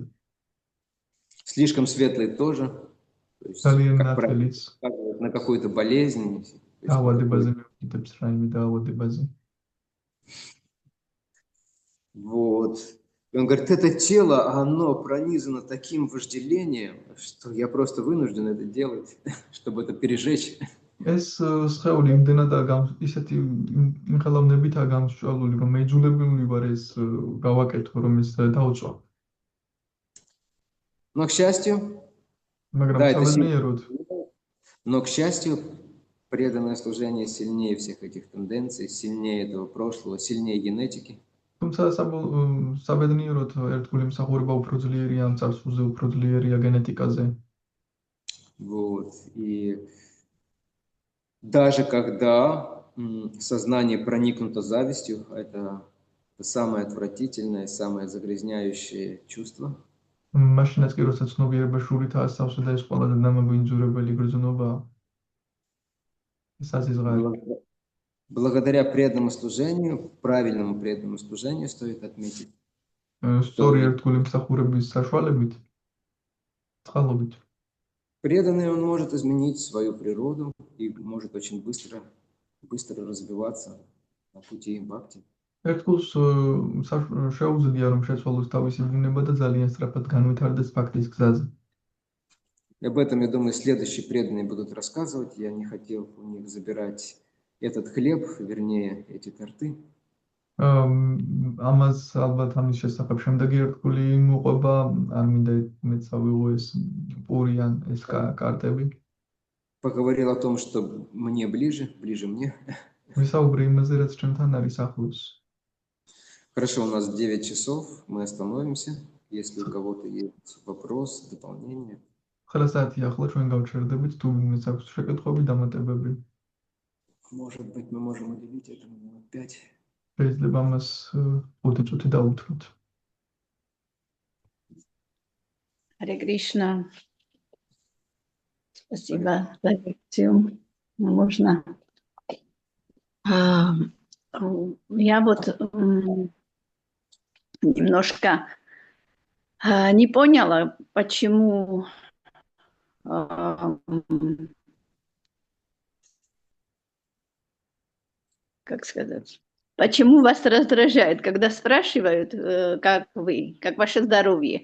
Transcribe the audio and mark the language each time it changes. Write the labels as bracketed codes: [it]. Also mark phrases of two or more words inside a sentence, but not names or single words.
[ru] Слишком светлый тоже. То есть, ძალიან как правило, ნათელიც указывает на какую-то болезнь. То есть, [ka] დაავადებაზე მიუთითებს რაიმე დაავადებაზე. [ru] Вот. И он говорит, это тело, оно пронизано таким вожделением, что я просто вынужден это делать, чтобы это пережечь. [ka] ეს სხეული იმდენადაა ისეთი მიხელოვნებითაა გამსჭვალული, რომ მეძულებული ვარ ეს გავაკეთო, რომ ეს დაუწვა. [ru] Но, к счастью, მაგრამ Да, это საბედნიეროდ, но, к счастью, преданное служение сильнее всех этих тенденций, сильнее этого прошлого, сильнее генетики. [ka] თუმცა საბედნიეროდ ერთგული მსახურება უფრო ძლიერია ამ წარსულზე, უფრო ძლიერია გენეტიკაზე. [ru] Вот. И даже когда сознание проникнуто завистью, это самое отвратительное, самое загрязняющее чувство. [ka] მაშინაც კი როცა ცნობიერება შურითაა ასავსე და ეს ყველაზე დამაბინძურებელი გრძნობა ეს აზიზღარი. [ru] Благодаря преданному служению, правильному преданному служению, стоит отметить, [ka] სწორი ერთგული მსახურების საშუალებით, წყალობით. [ru] преданный он может изменить свою природу и может очень быстро развиваться на пути бхакти. [ka] ერთგულს შეუძლია რომ შეცვალოს თავისი ბუნება და ძალიან სწრაფად განვითარდეს ბაქტის გზაზე. [ru] Об этом, я думаю, следующие преданные будут рассказывать. Я не хотел у них забирать этот хлеб, вернее, эти торты. [ka] ამას ალბათ ამის შესახებ შემდეგი ერთგული მოყვება, არ მინდა მეც ავიღო ეს პური ან ეს კარტები. [ru] Поговорил о том, что мне ближе мне. [ka] ვისაუბრე იმაზე, რაც ჩემთან არის ახლოს. [ru] Хорошо, у нас 9 часов, мы остановимся. Если у кого-то есть вопрос, дополнение. [ka] 9 საათი ახლა ჩვენ გავჩერდებით, თუ ვინმეს აქვს შეკითხვები, დამატებები. [ru] Может быть, мы можем уделить этому минут 5. [ka] შეიძლება მას 5 წუთი დაუთროთ. [ru] Харе Кришна. Спасибо за лекцию. Можно. Я вот немножко не поняла, почему м, как сказать, почему вас раздражает, когда спрашивают, как вы, как ваше здоровье?